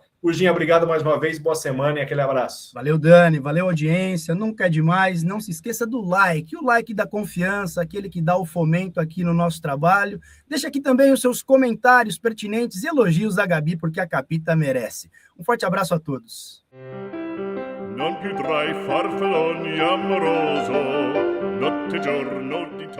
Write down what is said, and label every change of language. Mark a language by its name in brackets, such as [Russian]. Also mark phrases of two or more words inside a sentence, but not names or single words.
[Portuguese] Urginha, obrigado mais uma vez, boa semana e aquele abraço. Valeu, Dani, valeu, audiência, nunca é demais, não se esqueça do like, o like da confiança, aquele que dá o fomento aqui no nosso trabalho. Deixa aqui também os seus comentários pertinentes e elogios à Gabi, porque a Capita merece. Um forte abraço a todos. [Italian] Non più tra i farfalloni amoroso, notte e giorno